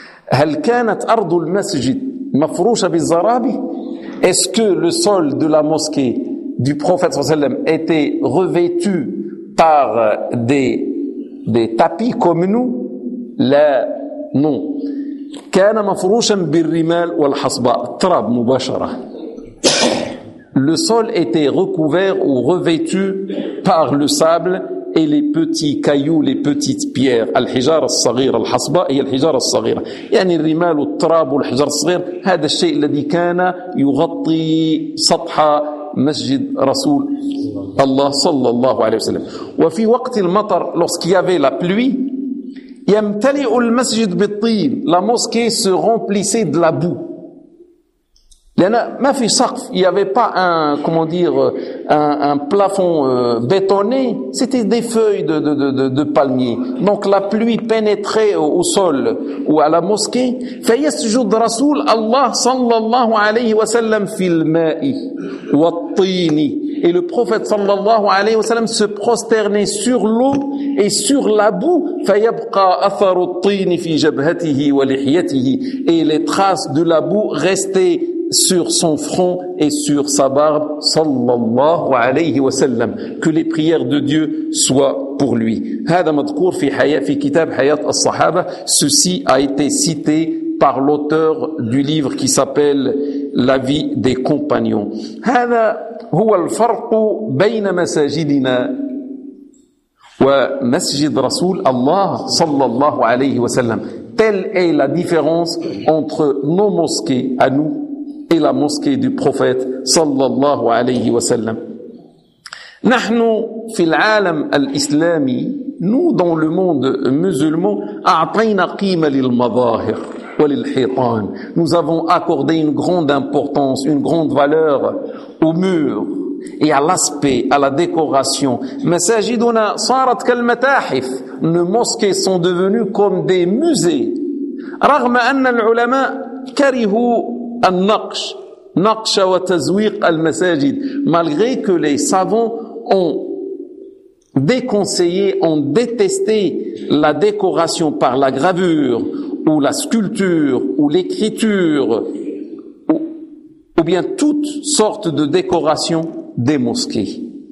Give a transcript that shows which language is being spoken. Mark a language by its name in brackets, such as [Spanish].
[Arabic] هل كانت أرض المسجد مفروشة بالزرابي؟ [French] Est-ce que le sol de la mosquée du prophète sallam était revêtu par des tapis comme nous? La non. [Arabic] كان مفروشا بالرمال والحصباء التراب مباشرة. [French] Le sol était recouvert ou revêtu par le sable et les petits cailloux, les petites pierres. [Arabic] الحجارة الصغيرة الحصباء هي الحجارة الصغيرة. يعني الرمال والتراب والحجارة الصغيرة هذا الشيء الذي كان يغطي سطح مسجد رسول الله صلى الله عليه وسلم. وفي وقت المطر [French] lorsqu'il y avait la pluie [Arabic] يمتلئ المسجد بالطين. [French] La mosquée se remplissait de la boue. [Arabic] لأن ما في سقف. [French] Il n'y avait pas un, comment dire, un plafond bétonné. C'était des feuilles de palmier. Donc la pluie pénétrait au sol ou à la mosquée. [Arabic] فيسجد رسول الله صلى الله عليه وسلم في الماء والطين. [French] Et le prophète sallallahu alayhi wa sallam se prosternait sur l'eau et sur la boue. [Arabic] فَيَبْقَى أَثَرُ الطِّينِ فِي جَبْهَتِهِ وَلِحْيَتِهِ. [French] Et les traces de la boue restaient sur son front et sur sa barbe sallallahu alayhi wa sallam. Que les prières de Dieu soient pour lui. [Arabic] هذا مذكور في كتاب حياة الصحابة. [French] Ceci a été cité par l'auteur du livre qui s'appelle « La vie des compagnons ». [Arabic] هو الفرق بين مساجدنا ومسجد رسول الله صلى الله عليه وسلم. [French] Telle est la différence entre nos mosquées à nous et la mosquée du prophète صلى الله عليه وسلم. [Arabic] نحن في العالم الإسلامي, [French] nous dans le monde musulman, [Arabic] أعطينا قيمة للمظاهر وللحيطان. [French] Nous avons accordé une grande importance, une grande valeur au mur et à l'aspect, à la décoration. [Arabic] Masajiduna sarat kal matahif. [French] Nos mosquées sont devenues comme des musées. [Arabic] رغم أن العلماء كرهوا النقش نقش وتزويق المساجد. [French] Malgré que les savants ont déconseillé, ont détesté la décoration par la gravure ou la sculpture ou l'écriture ou bien toutes sortes de décorations des mosquées.